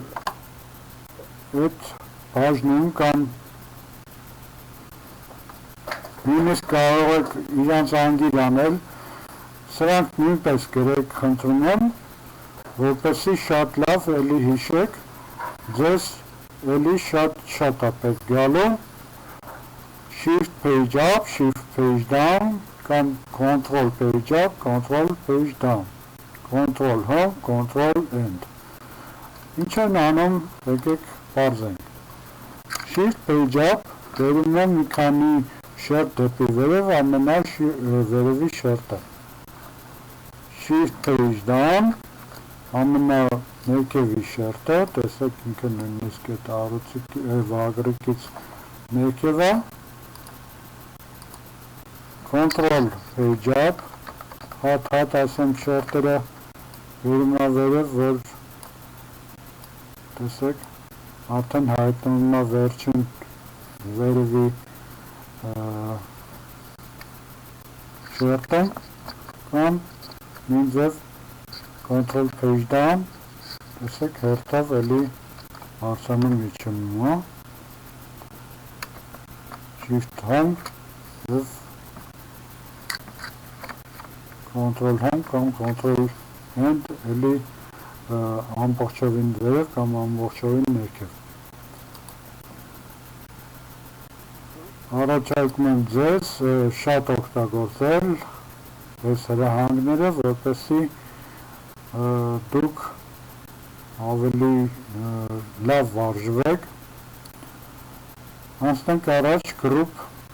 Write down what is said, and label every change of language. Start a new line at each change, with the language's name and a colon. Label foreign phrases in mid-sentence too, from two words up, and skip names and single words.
Armenian: այդ բաժնում կամ նույնիսկ կարող եք իրանց անգիր անել, սրանք նույնպես գրեք խնդրում եմ, որպեսզի շատ լավ էլի հիշեք, ձեզ էլի շատ է պետք գալու,
English: shift page up, shift page down, կամ control page up, control page down, control home, control end,
Armenian: ինչ են անում, եկեք պարզենք,
English: shift page up,
Armenian: վերում եմ մի քանի շերտ դեպի վերև, ամենա վերևի շերտը,
English: shift page down,
Armenian: ամենա ներքևի շերտը, տեսեք ինքը նույնիսկ այդ վագրիկից ներքև է,
English: control page up,
Armenian: հատ ասեմ շերտերը վերում է վերև, որ տեսեք, արդեն հայտնում է վերջին վերևի շերտը, կամ նույն ձև
English: control page down,
Armenian: տեսեք հերթով էլի արձանում իջնում է,
English: shift home
Armenian: և
English: control home
Armenian: կամ
English: control end
Armenian: էլի ամբողջովին վերև կամ ամբողջովին ներքև։ Առաջարկում եմ ձեզ շատ օգտագործել այս հրահանգները, որպեսզի դուք ավելի լավ վարժվեք։ Անցնենք առաջ group,